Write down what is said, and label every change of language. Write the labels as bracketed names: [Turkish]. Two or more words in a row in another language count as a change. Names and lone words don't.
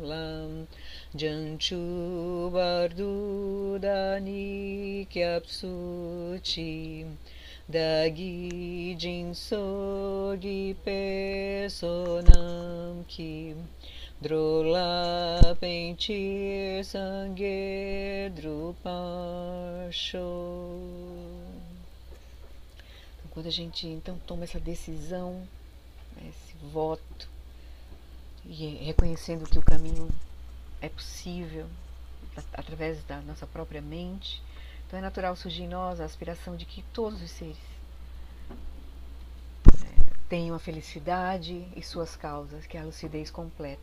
[Tibetan] ལ། བྱང་ཆུབ་བར་དུ་བདག་ནི་སྐྱབས་སུ་མཆི། བདག་གིས་སྦྱིན་སོགས་བགྱིས་པའི་བསོད་ནམས་ཀྱིས། འགྲོ་ལ་ཕན་ཕྱིར་སངས་རྒྱས་འགྲུབ་པར་ཤོག. [Portuguese] Quando a gente então toma essa decisão, esse voto, e reconhecendo que o caminho é possível através da nossa própria mente, então é natural surgir em nós a aspiração de que todos os seres tenham a felicidade e suas causas, que é a lucidez completa.